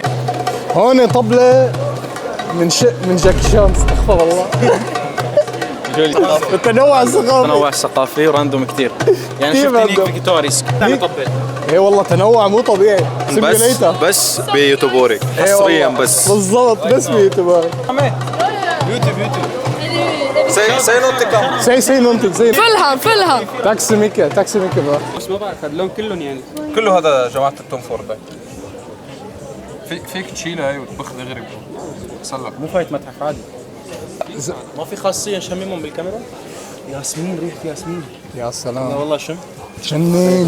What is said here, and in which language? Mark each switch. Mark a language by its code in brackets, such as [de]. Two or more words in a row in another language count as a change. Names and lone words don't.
[ar] هون طبله من جاكي شان. استغفر الله. التنوع الثقافي وراندوم كتير. يعني كتير شفت هنيك راندوم. فيكتوريس عم يطبل. ايه والله تنوع مو طبيعي. بس بيوتيوبوري حصريا بس. بالضبط بس بيوتيوبوري. [sv] Säg någonting. [ar] فلها [sv] Tack så mycket bra. [ar] بس ما بعرف اللون كلهم يعني. كله هذا جماعه التوم فورد. فيك تشيلها هي وتبخ دغري صلك. مو فايت متحف عادي. ما في خاصية نشممهم بالكاميرا؟ ياسمين، ريحة ياسمين. يا لا سلام والله شم. جنين.